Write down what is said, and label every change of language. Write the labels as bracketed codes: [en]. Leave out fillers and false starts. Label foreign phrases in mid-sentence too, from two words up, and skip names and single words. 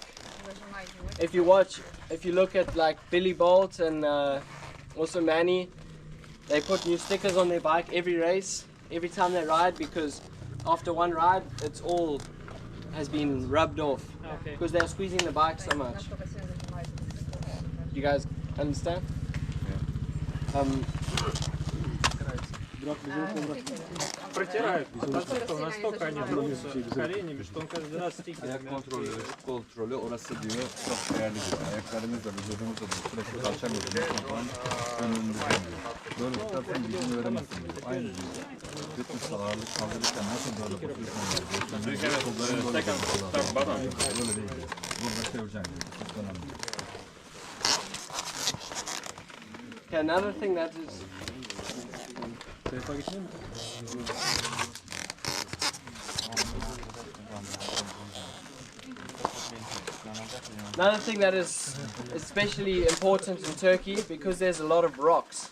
[en] If you look at like Billy Bolt and also Manny, they put new stickers on their bike every race, every time they ride, because after one ride, it's all has been rubbed off, because they're squeezing the bike so much. You guys understand? [ru] Протирают мотоцикл, настолько они трутся коленями, что он каждый раз стикер. [tr] Ayak kontrolü orası diyor çok değerlidir. Ayaklarımızla vücudumuzla sürekli kalçamıyoruz. Önümüzde diyor. Böyle tutarsan gücünü veremezsin diyor. Aynı diyor. Fitness ağırlık kaldırırken nasıl böyle basıyorsun diyor. Böyle değil diyor. Burada seveceksin diyor. Çok önemli. [en] Okay, another thing that is especially important in Turkey, because there's a lot of rocks.